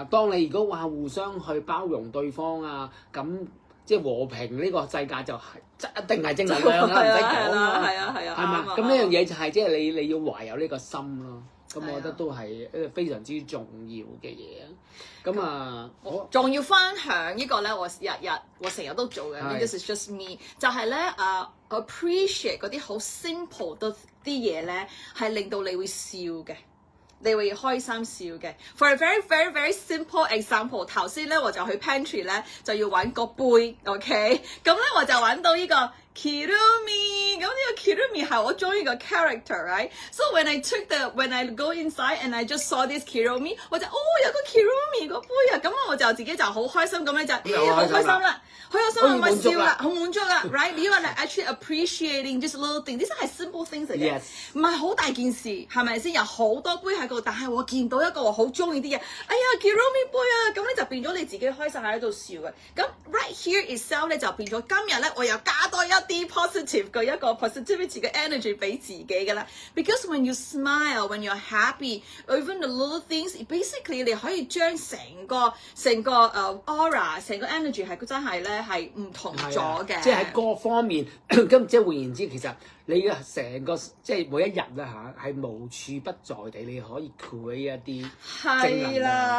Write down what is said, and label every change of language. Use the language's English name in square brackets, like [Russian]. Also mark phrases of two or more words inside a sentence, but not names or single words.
[Cantonese] 當你如果話互相去包容對方啊，咁即係和平呢個世界就一定係正能量啦，唔使講啦。係啊係啊。係嘛？咁呢樣嘢就係即係你要懷有呢個心咯。咁我覺得都係一個非常之重要嘅嘢。咁啊，我仲要分享呢個咧，我成日都做嘅。 [English] This is just me， [Cantonese] 就係咧appreciate 嗰啲好 simple 啲嘢咧，係令到你會笑嘅。你會開心笑嘅。 [English] For a very very very simple example， [Cantonese] 頭先咧我就去 pantry 咧就要揾個杯 ，OK， 咁咧我就揾到呢個 Kirumi， 咁呢個 Kirumi 係我中意個 character，right？ [English] So when I go inside and I just saw this Kirumi， [Cantonese] 我就有個 Kirumi 個杯啊，咁我就自己就好開心咁咧就好開心啦，好有心咁咪笑啦，好滿足啦 ，right？呢個係 [English] actually appreciating just little things， [Cantonese] 呢啲係 [English] simple things [Cantonese] 嚟嘅，唔係好大件事，係咪先？有好多杯喺度，但係我見到一個我好中意啲嘢，哎呀 Kirumi 杯啊，咁咧就變咗你自己開心喺度笑嘅。咁 [English] right here itself [Cantonese] 咧就變咗今日咧我又加多一啲 positive 嘅一個 positivity 嘅 energy 俾自己嘅啦。 [English] Because when you smile, when you're happy, even the little things, basically [Cantonese] 你可以將成個aura 成個 energy 係真係咧係唔同咗嘅。即係喺各方面，咁即係換言之，其實你嘅成個即係每一日咧嚇係無處不在地，你可以 create 一啲正能量。